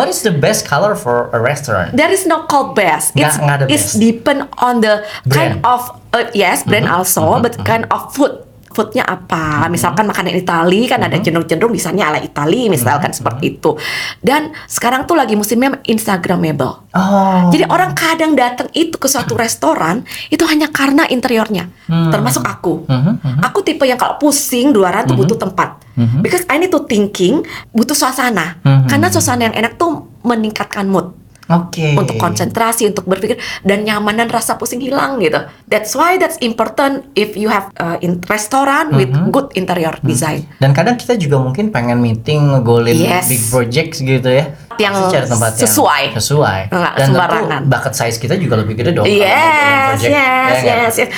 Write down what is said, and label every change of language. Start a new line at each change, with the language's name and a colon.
English: What is the best color for a restaurant? There is no called best. It's depend on the kind of brand also, but kind of foodnya apa?
Indonesian: Misalkan makanan Itali kan ada cenderung misalnya ala Itali misalkan seperti itu. Dan sekarang tuh lagi musimnya Instagramable. Jadi orang kadang datang itu ke suatu restoran itu hanya karena interiornya. Termasuk aku. Aku tipe yang kalau pusing luaran tuh butuh tempat.
English: Because I need to thinking,
Indonesian: butuh suasana. Karena suasana yang enak tuh meningkatkan mood. Oke. Untuk konsentrasi, untuk berpikir, dan nyaman dan rasa pusing hilang gitu.
English: That's why that's important if you have in restoran with good interior design.
Indonesian: Dan kadang kita juga mungkin pengen meeting ngegolin big projects gitu ya. Yang cari tempat sesuai. Dan sembarangan. tentu bucket size kita juga lebih gede dong.
English: Yes.